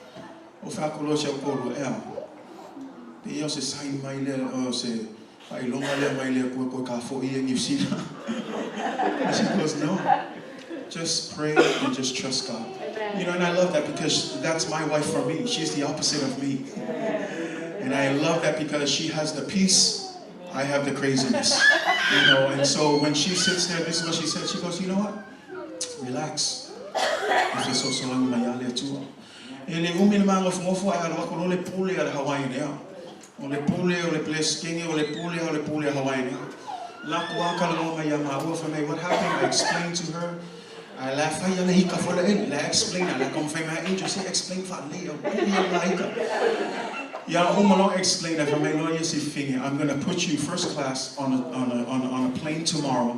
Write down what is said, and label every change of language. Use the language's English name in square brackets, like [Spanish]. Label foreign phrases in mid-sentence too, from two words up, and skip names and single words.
[English] She goes, no, just pray and just trust God. And I love that because that's my wife for me. She's the opposite of me. And I love that because she has the peace, I have the craziness. And so when she sits there, this is what she said. She goes, you know what? Relax. Ole pule skinny, ole pule Hawaiian. What happened? I explained to her. I laughed. I explained. I confirmed my angel. Say explain for Leo. Explain that for my lawyer. I'm gonna put you first class on a plane tomorrow.